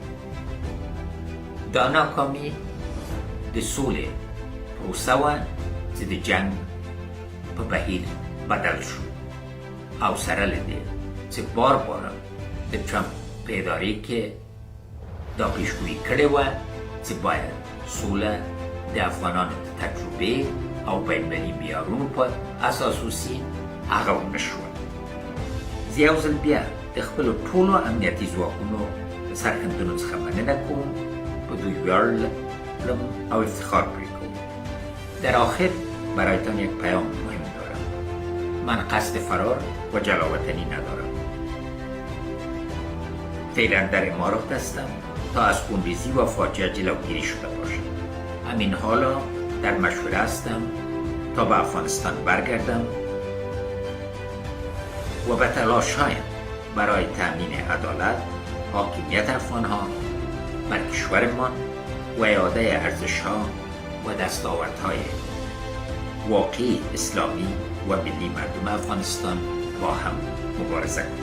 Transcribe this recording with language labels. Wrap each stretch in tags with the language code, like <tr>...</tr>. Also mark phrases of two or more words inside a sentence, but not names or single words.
<ps>دا ناکامي د سولې پروسه وه چې د جنګ په بهیر بدل شو او سره له دې چې بار د ټرمپ په ادارې کې دا پیشګویي کړې وه چې باید سوله د افغانانو د تجربې او بین‌المللي معیارونو په اساس وسي، هغه ونه شوه. زه یو ځل بیا د خپلو ټولو امنیتي ځواکونو د سرښندنو څخه مننه کوم. په دوی ویاړ لرم او افتخار پرې کوم.</ps> <fa>در آخر برایتان یک پیام مهم دارم. من قصد فرار و جلاوطنی ندارم. فعلا در امارات هستم تا از خونریزی و فاجعه جلوگیری شده باشم. همین حالا در مشوره هستم تا به افغانستان برگردم و به تلاش‌هایم برای تأمین عدالت، حاکمیت افغان‌ها بر کشورمان و اعاده ارزش‌ها و دستاوردهای واقعی اسلامی و ملی مردم افغانستان با هم مبارزه کنیم.</fa>